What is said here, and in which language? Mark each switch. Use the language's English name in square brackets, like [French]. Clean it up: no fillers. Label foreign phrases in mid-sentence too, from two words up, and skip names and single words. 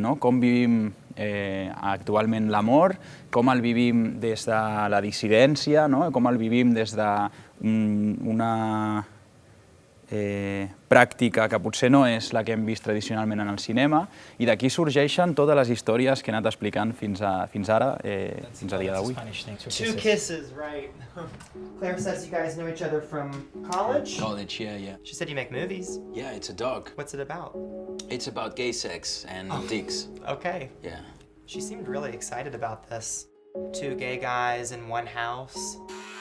[Catalan] Com vivim actualment l'amor, com el vivim des de la dissidència, com el vivim des d'una pràctica que potser no és la que hem vist tradicionalment en el cinema i d'aquí sorgeixen totes les històries que he anat explicant fins ara, fins a dia d'avui. [English] Two kisses, right. Claire says you guys know each other from college? College, yeah. She said you make movies. Yeah, it's a dog. What's it about? It's about gay sex and dicks. Okay. Yeah. She seemed really excited about this. Two gay guys in one house.